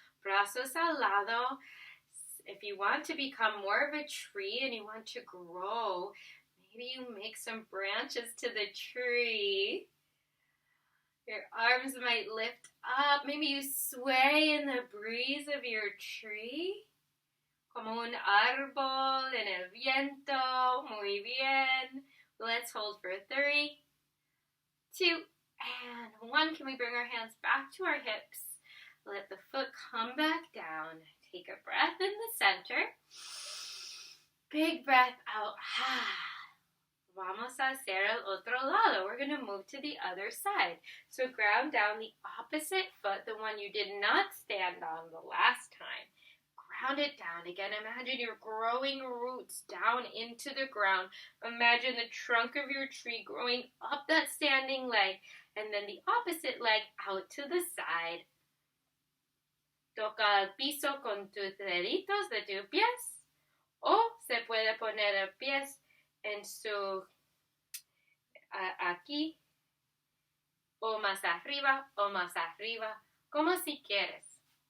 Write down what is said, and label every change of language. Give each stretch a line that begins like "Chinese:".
Spanish: Brazos al lado.
English: If you want to become more of a tree and you want to grow, maybe you make some branches to the tree. Your arms might lift up. Maybe you sway in the breeze of your tree.
Spanish: Como un árbol en el viento. Muy bien.
English: Let's hold for 3, 2, and 1. Can we bring our hands back to our hips? Let the foot come back down. Take a breath in the center. Big breath out.
Spanish: Vamos a hacer el otro lado.
English: We're going to move to the other side. So ground down the opposite foot, the one you did not stand on the last time. Ground it down. Again, imagine you're growing roots down into the ground. Imagine the trunk of your tree growing up that standing leg, and then the opposite leg out to the side.
Spanish: Toca el piso con tus deditos de tus pies, o se puede poner el pies en su aquí, o más arriba, como si quieres.